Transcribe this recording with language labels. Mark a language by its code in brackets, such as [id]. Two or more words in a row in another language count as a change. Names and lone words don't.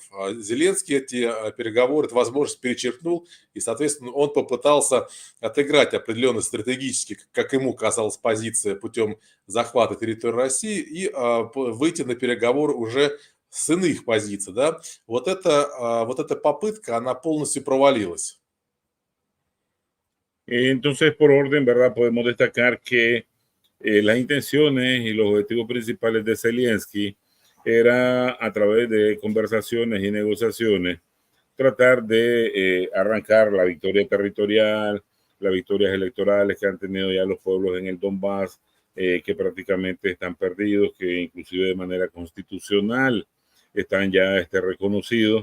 [ru] Зеленский эти переговоры, эту возможность перечеркнул, и, соответственно, он попытался отыграть определенно стратегически, как ему казалось, позиция путем захвата территории России и выйти на переговоры уже с иных позиций. Да? Вот эта попытка, она полностью провалилась. [es] Entonces, por orden, ¿verdad? Podemos destacar que las intenciones y los objetivos principales de Zelensky era a través de conversaciones y negociaciones tratar de arrancar la victoria territorial, las victorias electorales que han tenido ya los pueblos en el Donbass, que prácticamente están perdidos, que inclusive de manera constitucional están ya reconocidos.